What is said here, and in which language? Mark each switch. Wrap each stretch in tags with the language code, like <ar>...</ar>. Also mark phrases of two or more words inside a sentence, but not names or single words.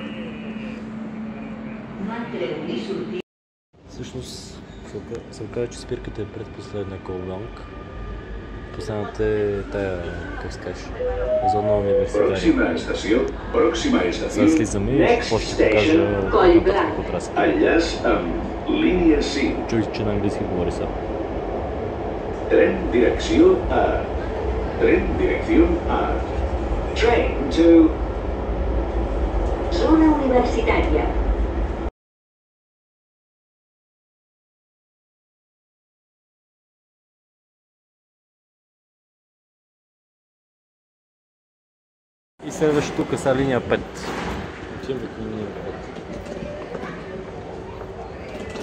<bg>Всъщност се оказа, че спирката е предпоследна Кол Бланк. Последната е тая, как се каже, зона университария. Сега слизаме и какво ще покажа нататък от разката. Чуй, че на английски говори сега.</bg> <es>Tren dirección A. Tren dirección A.</es> <en>Train to... Zona universitaria.</en> <bg>И следваща тук са линия 5. Отиваме към линия 5.</bg>